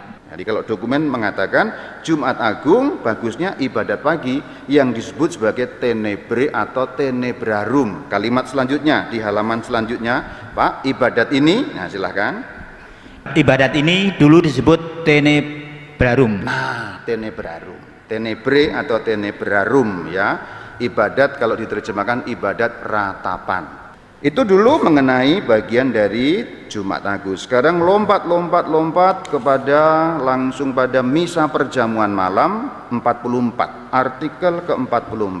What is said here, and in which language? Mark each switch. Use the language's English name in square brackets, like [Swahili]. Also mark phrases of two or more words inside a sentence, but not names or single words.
[Indonesian] Jadi kalau dokumen mengatakan Jumat Agung bagusnya ibadat pagi yang disebut sebagai tenebre atau tenebrarum. Kalimat selanjutnya di halaman selanjutnya, Pak, ibadat ini, nah silahkan. Ibadat ini dulu disebut tenebrarum. Nah, tenebrarum, tenebre atau tenebrarum ya. Ibadat kalau diterjemahkan ibadat ratapan. Itu dulu mengenai bagian dari Jumat Agung. Sekarang lompat kepada langsung pada misa perjamuan malam 44, artikel ke-44.